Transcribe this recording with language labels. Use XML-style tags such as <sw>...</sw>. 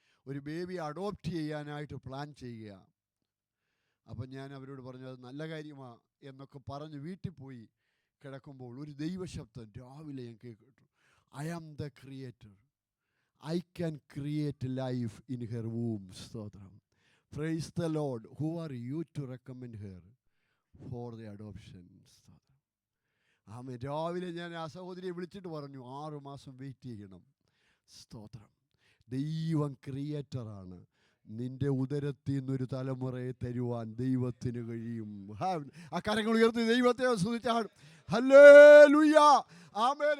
<ml>ഒരു baby adopt ചെയ്യാനായിട്ട് plan ചെയ്യുക. അപ്പം ഞാൻ അവരോട് പറഞ്ഞു, അത് നല്ല കാര്യമാണ് എന്നൊക്കെ പറഞ്ഞ് വീട്ടിൽ പോയി കിടക്കുമ്പോൾ ഒരു ദൈവശബ്ദം രാവിലെ ഞാൻ കേട്ടു.</ml> <en>I am the creator, I can create life in her womb. സ്തോത്രം. Praise the Lord. Who are you to recommend her for the adoption?</en> <ml>രാവിലെ ഞാൻ ആ സഹോദരിയെ വിളിച്ചിട്ട് പറഞ്ഞു 6 മാസം വെയിറ്റ് ചെയ്യണം. സ്തോത്രം. ദൈവം ക്രിയേറ്ററാണ്. നിന്റെ ഉദരത്തിൽ നിന്നൊരു തലമുറയെ തരുവാൻ ദൈവത്തിന് കഴിയും. ആ കരങ്ങൾ ഉയർത്തി ദൈവത്തെ സ്തുതിച്ചാണ്. ഹല്ലേലൂയ. ആമേൻ.</ml>